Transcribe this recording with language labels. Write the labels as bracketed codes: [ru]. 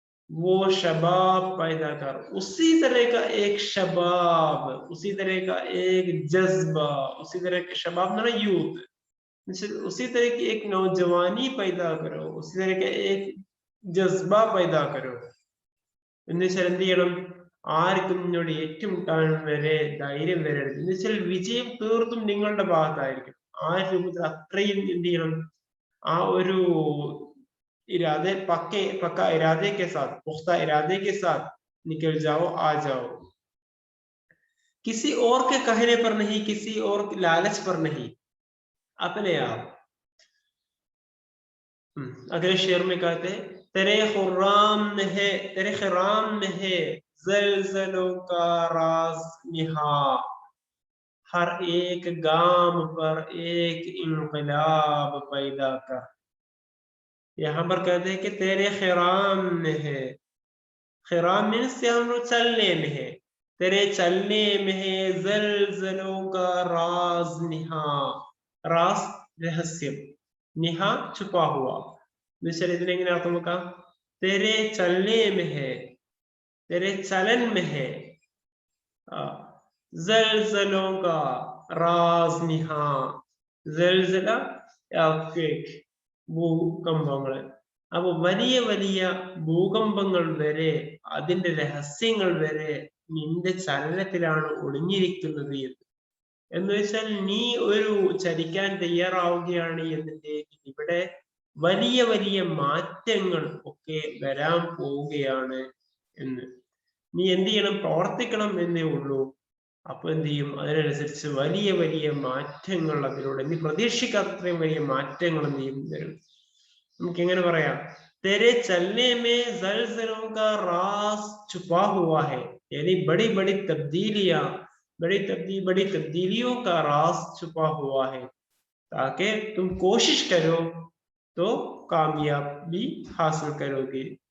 [hi] वो शबाब पैदा कर। उसी तरह का एक शबाब, उसी तरह का एक जज्बा, उसी तरह के शबाब ना यूथ, उसी तरह की एक नौजवानी पैदा करो, उसी तरह का एक जज्बा पैदा करो। [ml] എന്നുവെച്ചാൽ എന്ത് ചെയ്യണം? ആർക്കും നിന്നോട് ഏറ്റുമുട്ടാൻ വരെ ധൈര്യം വരരുത്. എന്നുവെച്ചാൽ വിജയം തീർത്തും നിങ്ങളുടെ ഭാഗത്തായിരിക്കും. ആ രൂപത്തിൽ അത്രയും എന്ത് ചെയ്യണം? ആ ഒരു [hi] इरादे पक्का इरादे के साथ, पुख्ता इरादे के साथ निकल जाओ, आ जाओ। किसी और के कहने पर नहीं, किसी और के लालच पर नहीं, अपने आप। अगले शेर में कहते हैं, तेरे खुर्राम में है, तेरे खिराम में है ज़ल्ज़लों का राज निहा। हर एक गाम पर एक इनकलाब पैदा कर। यहाँ पर कहते हैं कि तेरे खिराम में है। खिराम मीन्स से हम लोग चलने में है, तेरे चलने में है ज़ल्ज़लों का राज निहा। राज रहस्य, निहा छुपा हुआ। [ml] ഇതിനെങ്ങനെ അർത്ഥം വെക്കാം? [hi] तेरे चलने में है, तेरे चलन में है ज़ल्ज़लों का राज निहा। [ml] ज़ल्ज़ല earthquake, ഭൂകമ്പങ്ങൾ. അപ്പൊ വലിയ വലിയ ഭൂകമ്പങ്ങൾ വരെ, അതിന്റെ രഹസ്യങ്ങൾ വരെ നിന്റെ ചലനത്തിലാണ് ഒളിഞ്ഞിരിക്കുന്നത് എന്ന് വെച്ചാൽ നീ ഒരു ചലിക്കാൻ തയ്യാറാവുകയാണ് എന്നുണ്ടെങ്കിൽ ഇവിടെ വലിയ വലിയ മാറ്റങ്ങൾ ഒക്കെ വരാൻ പോവുകയാണ് എന്ന്. നീ എന്ത് ചെയ്യണം? പ്രവർത്തിക്കണം എന്നേ ഉള്ളൂ. അപ്പൊ എന്ത് ചെയ്യും? അതിനനുസരിച്ച് വലിയ വലിയ മാറ്റങ്ങൾ അതിലൂടെ നീ പ്രതീക്ഷിക്കാത്രയും വലിയ മാറ്റങ്ങൾ എന്ത് ചെയ്യും? വരും. നമുക്ക് എങ്ങനെ പറയാം? [hi] तेरे चलने में ज़ल्ज़लों का राज छुपा हुआ है, यानी बड़ी बड़ी तब्दीलियां, बड़ी तब्दीलियों का राज छुपा हुआ है, ताकि तुम कोशिश करो तो कामयाबी हासिल करोगे।